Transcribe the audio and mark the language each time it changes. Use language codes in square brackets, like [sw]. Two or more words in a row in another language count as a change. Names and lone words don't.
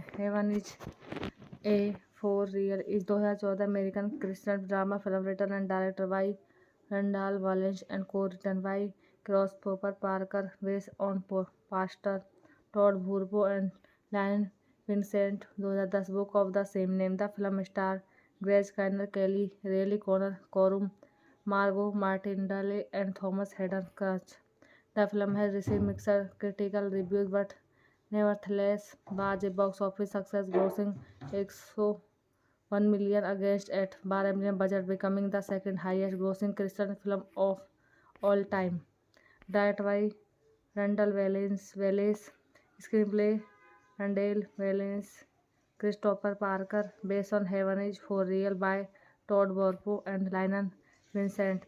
[en] Heaven is a for real is 2014 American Christian drama film written and director by Randall Wallace and co-written by Christopher Parker, based on Pastor Todd Burbo and Lion Vincent. 2010 book of the same name. The film star Grace Kiner, Kelly Reilly, Connor Corum, Margo Martindale and Thomas Hayden Crutch. The film has received mixed critical reviews but nevertheless was a box office success, grossing 101 million against at 12 million budget, becoming the second highest grossing Christian film of all time. Directed by Randall Wallace, screenplay Randall Wallace, Christopher Parker, based on Heaven is for Real by Todd Borpo and Lionel Vincent.